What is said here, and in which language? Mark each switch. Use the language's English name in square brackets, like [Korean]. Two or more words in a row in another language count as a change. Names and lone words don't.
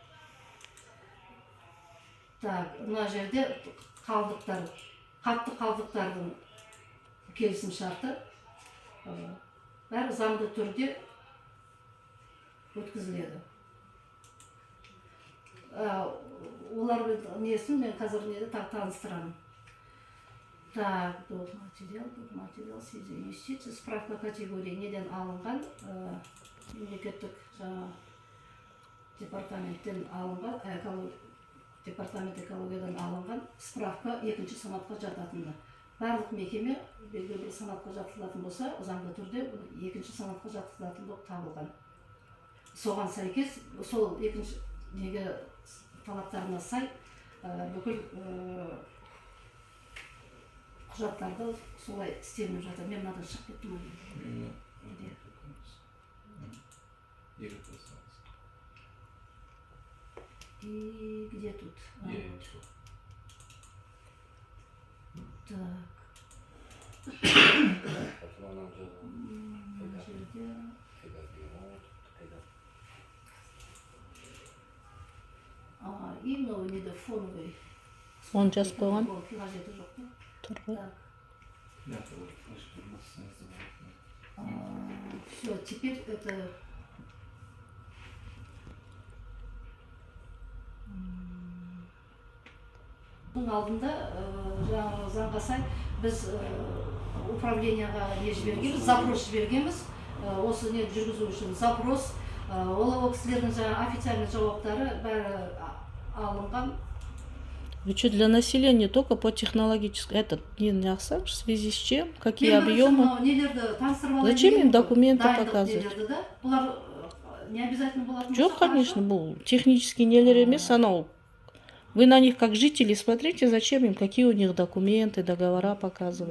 [Kazakh] Так, мына жерде қалдықтар, қатты қалдықтардың келісім шарты бәрі заңды түрде өткізіледі. Олар несін мен қазір неде таныстырамын. [Russian] Так, материал, связи инвестиции, справка категории [Kazakh] неден алынған, мемлекеттік департаменттен алынған, департамент экологиядан алынған справка екінші санатқа жататыны. Барлық мекеме белгілі санатқа жатқызылатын болса, заңды түрде екінші санатқа жатқызылатын болып табылған. Соған сәйкес, сол екінші неге талаптарына сай бүкіл құжаттарды солай істелініп жатыр. Мен мынадан шығып кеттім ғой. [Russian] И где тут? Так. [Kazakh] И мынау неде фоновый. Он жазып қойған. Қажеті жоқ па? Тұр ғой. [Russian] Все, теперь это... [Kazakh] Бұның алдында заңға сай біз управленияға не жібергенбіз, запрос жібергенбіз. Осы не жүргізу үшін запрос. Ол кісілердің официальный жауаптары бәрі алынған. [Russian] Вы что, для населения только по технологической... Это не в связи с чем? Какие объемы? Зачем им документы показывать? [Kazakh] Жоқ, [Russian] конечно, был технический [Kazakh] нелер емес, анау. [Russian] Вы на них как жители смотрите, зачем им, какие у них документы, договора показывать.